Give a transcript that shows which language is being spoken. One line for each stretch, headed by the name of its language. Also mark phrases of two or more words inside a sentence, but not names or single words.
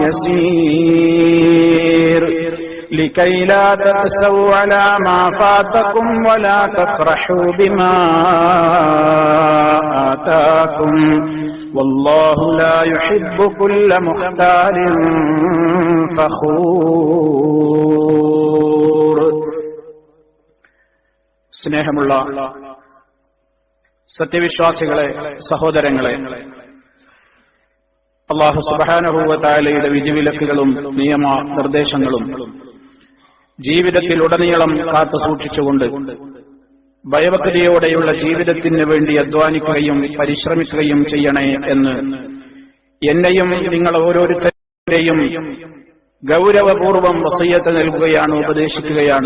Arabic: يسير لكي لا تأسوا على ما فاتكم ولا تفرحوا بما آتاكم والله لا يحب كل مختال فخور.
Malayalam: സ്നേഹമുള്ള സത്യവിശ്വാസികളെ, സഹോദരങ്ങളെ, അല്ലാഹു സുബ്ഹാനഹു വ തആലയുടെ വിധിവിലക്കുകളും നിയമ നിർദ്ദേശങ്ങളും ജീവിതത്തിൽ ഉടനീളം കാത്തു സൂക്ഷിച്ചുകൊണ്ട് ഭയഭക്തിയോടെയുള്ള ജീവിതത്തിന് വേണ്ടി അധ്വാനിക്കുകയും പരിശ്രമിക്കുകയും ചെയ്യണേ എന്ന് എന്നെയും നിങ്ങൾ ഓരോരുത്തരെയും ഗൗരവപൂർവം വസിയ്യത്ത് നൽകുകയാണ്, ഉപദേശിക്കുകയാണ്.